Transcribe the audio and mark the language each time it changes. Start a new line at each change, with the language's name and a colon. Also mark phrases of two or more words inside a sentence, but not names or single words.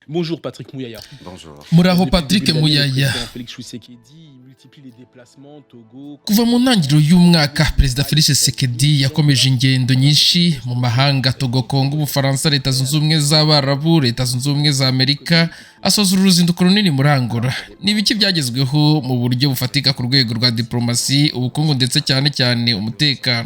French: Bonjour Patrick Mouyaya. Bonjour.
Kinyarwanda: Muraho
French: Depuis le Patrick début de l'année, le Muyaya. président Félix Tshisekedi multiplie les déplacements, Togo,
Kinyarwanda: Kuva mu ntangiriro y'umwaka Perezida Felix Tshisekedi yakomeje ingendo nyinshi mu mahanga Togo, Kongo, Ubufaransa, Leta Zunze Ubumwe z'Abarabu, Leta Zunze Ubumwe za Amerika, asoza uruzinduko runini muri Angola. Ni ibiki byagezweho mu buryo bufatika ku rwego rwa diplomasi, ubukungu ndetse cyane cyane umutekano.